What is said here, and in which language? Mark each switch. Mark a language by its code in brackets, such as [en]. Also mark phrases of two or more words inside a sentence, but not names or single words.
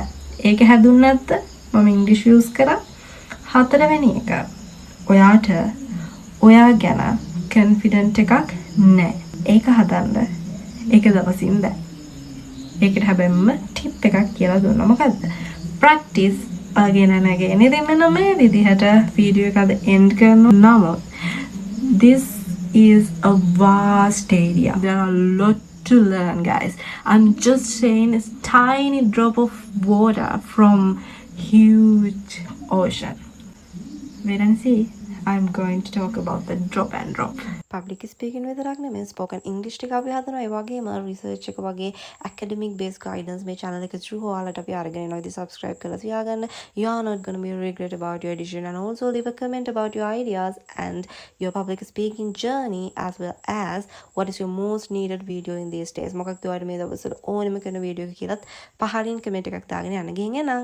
[si] ඒක හැදුන්නේ නැත්ද? මම [en] English use [si] කරා. හතරවෙනි එක ඔයාට ඔයා ගැන confident එකක් නැහැ. ඒක හදන්න. ඒක දවසින් බෑ. ඒකට හැබැයිම tip එකක් කියලා දුන්නා. මොකද්ද? [en] Practice again and again. [si] ඉතින් මෙන්න මේ විදිහට වීඩියෝ එක අද end කරනවා. [en] This is a vast area. There are a lot to learn, guys. I'm just saying a tiny drop of water from huge ocean. Wait and see. I'm going to talk about the drop and drop. public speaking [si] විතරක් නෙමෙයි [en] spoken English [si] ටික අපි හදනවා. ඒ වගේම research එක වගේ [en] academic based guidance [si] මේ channel එක through ඔයාලට අපි අරගෙන එනවා. ඉතින් subscribe කරලා තියාගන්න. [en] You are not going to be regret about your decision, and also leave a comment about your ideas and your public speaking journey, as well as what is your most needed video in these days. [si] මොකක්ද ඔයාලට මේ දවස්වල ඕනෙම කරන වීඩියෝ එක කියලාත් පහලින් comment එකක් දාගෙන යන්න ගිහින් එන්න.